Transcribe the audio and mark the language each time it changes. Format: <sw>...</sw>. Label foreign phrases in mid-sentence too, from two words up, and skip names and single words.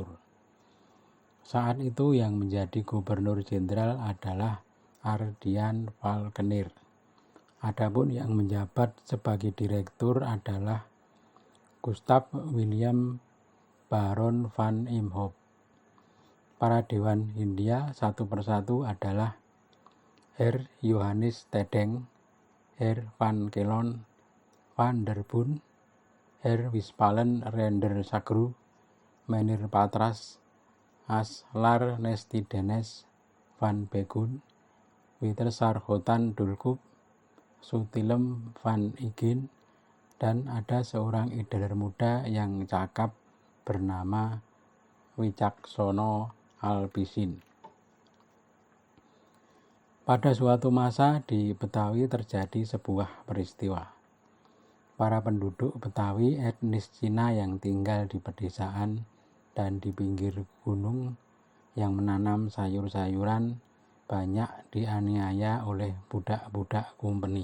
<id>Saat itu yang menjadi gubernur jenderal adalah Ardian Falkenir. Adapun yang menjabat sebagai direktur adalah Gustav William Baron van Imhoff. Para Dewan Hindia satu persatu adalah Herr Johannes Tedeng, Herr van Kelon van der Boon, Herr Wispalen Rendersagru, Meneer Patras, Aslar Nestidenes van Begun, Witersargotan Dulkup, Sutilem van Igen, dan ada seorang ideler muda yang cakap bernama Wicaksono Albisin. Pada suatu masa di Betawi terjadi sebuah peristiwa. Para penduduk Betawi etnis Cina yang tinggal di pedesaan dan di pinggir gunung yang menanam sayur-sayuran banyak dianiaya oleh budak-budak Kompeni.</id>